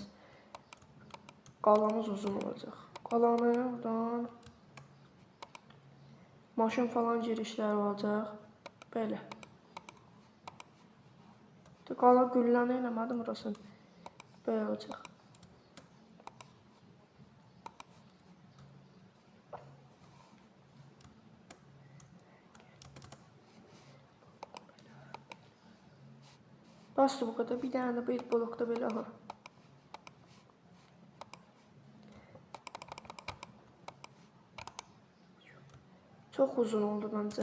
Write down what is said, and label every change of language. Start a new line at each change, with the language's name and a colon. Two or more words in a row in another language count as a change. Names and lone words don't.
Azerbaijani: Qalamız uzun olacaq. Qalanı buradan maşın falan girişləri olacaq. Belə. Qala gülləni eləmədim burasını. Belə olacaq.
Turkish: Bastı bu kadar. Bir tane de bir blokta böyle aha. Çok uzun oldu bence.